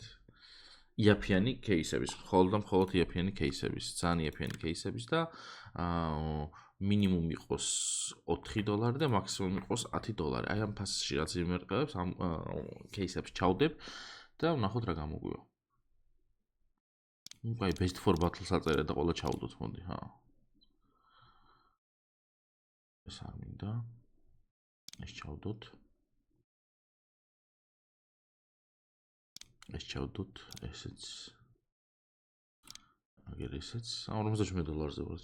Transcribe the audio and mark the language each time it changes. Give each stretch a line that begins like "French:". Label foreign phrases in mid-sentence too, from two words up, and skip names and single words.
Georgian: იაფიანი кейსების, მხოლოდ იაფიანი кейსების, ძალიან იაფიანი кейსების და მინიმუმ იყოს $4 და მაქსიმუმ იყოს $10. აი ამ ფასში რაც იმერყევებს, ამ кейსებს ჩავდებ და ვნახოთ რა გამოგვივა. აი
English: best for battle-
Georgian: ს აწერე და ყველა ჩავდოთ, მოდი, ჰა. ეს არ მინდა. ეს ჩავდოთ. ეს ჩავდოთ, ესეც. აგერ ესეც. $47-ზე ვარ.